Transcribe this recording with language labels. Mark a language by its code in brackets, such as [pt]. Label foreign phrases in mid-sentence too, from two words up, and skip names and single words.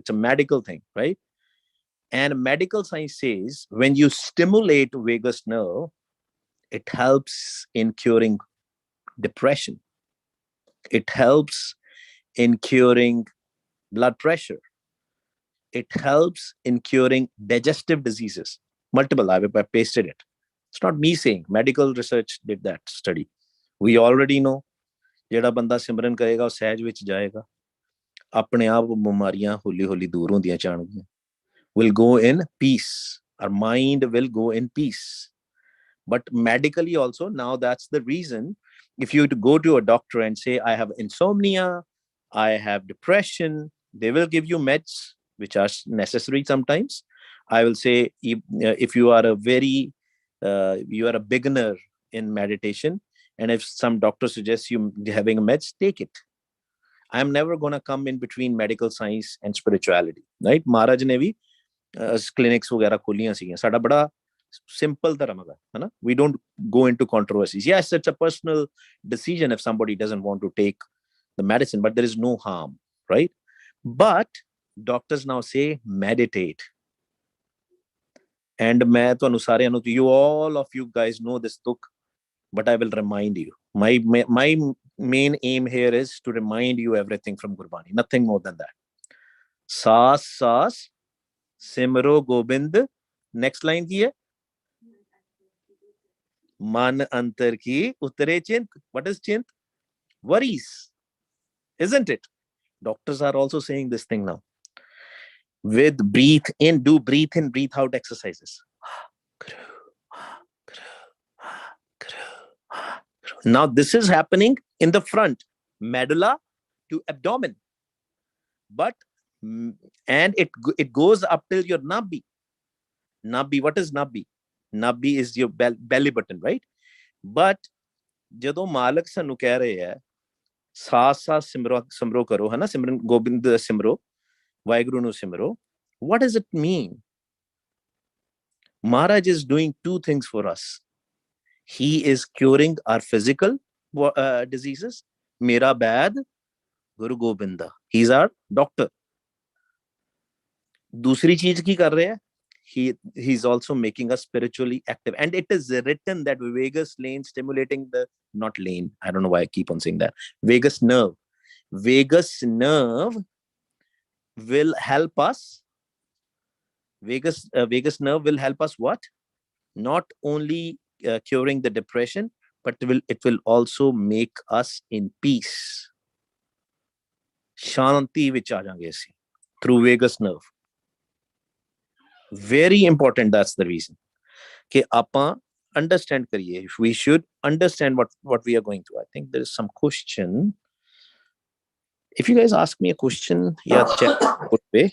[en] It's a medical thing, right? And medical science says when you stimulate vagus nerve, it helps in curing depression. It helps in curing blood pressure. It helps in curing digestive diseases. Multiple, I pasted it. It's not me saying, medical research did that study. We already know, [pa] ਜਿਹੜਾ ਬੰਦਾ ਸਿਮਰਨ ਕਰੇਗਾ ਉਹ ਸਹਿਜ ਵਿੱਚ ਜਾਏਗਾ, ਆਪਣੇ ਆਪ ਬਿਮਾਰੀਆਂ ਹੌਲੀ ਹੌਲੀ ਦੂਰ ਹੁੰਦੀਆਂ ਜਾਣਗੀਆਂ. [en] Will go in peace. Our mind will go in peace. But medically also, now that's the reason, if you go to a doctor and say, I have insomnia, I have depression, they will give you meds, which are necessary sometimes. I will say, if you are you are a beginner in meditation, and if some doctor suggests you having a meds, take it. I'm never going to come in between medical science and spirituality, right? [pa] ਮਹਾਰਾਜ ਨੇ ਭੀ clinics ਵਗੈਰਾ ਖੋਲੀਆਂ ਸੀ, ਸਾਡਾ ਬੜਾ simple ਧਰਮ ਹੈ ਨਾ. [en] We don't go into controversies. Yes, it's a personal decision if somebody doesn't want to take the medicine, but there is no harm, right? But doctors now say meditate. [pa] And ਮੈਂ ਤੁਹਾਨੂੰ ਸਾਰਿਆਂ ਨੂੰ, [en] you all of you guys know this book, but I will remind you. My main aim here is to remind you everything from Gurbani, nothing more than that. [pa] ਸਾਸ ਸਾਸ ਸਿਮਰੋ ਗੋਬਿੰਦ. [en] Next line [pa] ਕੀ ਹੈ? ਮਨ ਅੰਤਰ ਕੀ ਉਤਰੈ ਚਿੰਤ. [en] What is chint? Worries, isn't it? Doctors are also saying this thing now. With breathe in, do breathe in, breathe out exercises. Now this is happening in the front, medulla to abdomen. But and it goes up till your nabi. Nabi, what is nabi? Nabi is your belly button, right? [pa] But ਜਦੋਂ ਮਾਲਕ ਸਾਨੂੰ ਕਹਿ ਰਹੇ ਹੈ ਸਾਸ ਸਾਸ ਸਿਮਰੋ ਕਰੋ, ਹੈ ਨਾ, ਸਿਮਰਨ ਗੋਬਿੰਦ ਸਿਮਰੋ, ਵਾਹਿਗੁਰੂ ਨੂੰ ਸਿਮਰੋ, [en] what does it mean? Maharaj is doing two things for us. He is curing our physical diseases. [pa] ਮੇਰਾ ਬਦ, [en] Guru Gobinda. He's our doctor. [pa] ਦੂਸਰੀ ਚੀਜ਼ ਕੀ ਕਰ ਰਹੇ ਹੈਂ? [en] He's also making us spiritually active. And it is written that vagus lane stimulating the, not lane, I don't know why I keep on saying that, vagus nerve. Vagus nerve will help us. Vagus nerve will help us what? Not only curing the depression, but it will also make us in peace. [pa] ਸ਼ਾਂਤੀ ਵਿੱਚ ਆ ਜਾਂਗੇ ਅਸੀਂ [en] through vagus nerve. Very important. That's the reason [pa] कि ਆਪਾਂ understand करिए. [en] If we should understand what we are going through. I think there is some question. If you guys ask me a question, yeah, check good way.